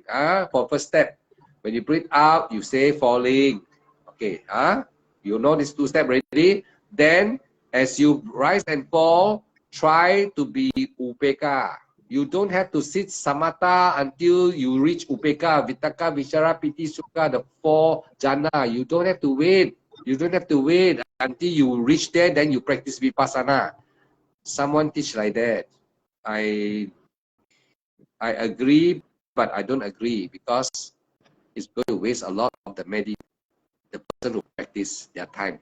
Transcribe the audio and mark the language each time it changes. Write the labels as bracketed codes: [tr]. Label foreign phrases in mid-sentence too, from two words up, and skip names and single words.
[en] For first step. When you breathe out, you say falling. Okay. You know these two steps already. Then as you rise and fall, try to be upeka. You don't have to sit samatha until you reach [pi] upeka, vitaka, vichara, piti, sukha, [en] the 4 jhana. You don't have to wait. You don't have to wait until you reach there, then you practice vipassana. Someone teach like that. I agree, but I don't agree, because it's going to waste a lot of the person who practice their time.